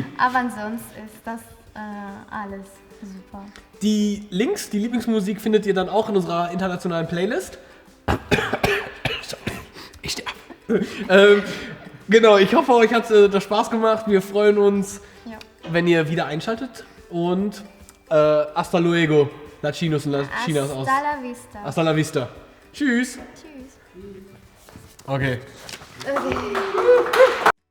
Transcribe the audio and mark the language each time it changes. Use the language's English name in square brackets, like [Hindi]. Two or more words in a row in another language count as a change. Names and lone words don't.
[German] Aber ansonsten ist das alles super. Die Links, die Lieblingsmusik findet ihr dann auch in unserer internationalen Playlist. Ich sterbe. Genau, ich hoffe, euch hat das Spaß gemacht. Wir freuen uns, wenn ihr wieder einschaltet. [Spanish] Und hasta luego, [German] Lachinos und Lachinas aus. [Spanish] Hasta la vista. Hasta la vista. [German] Tschüss. Tschüss. Okay. Okay.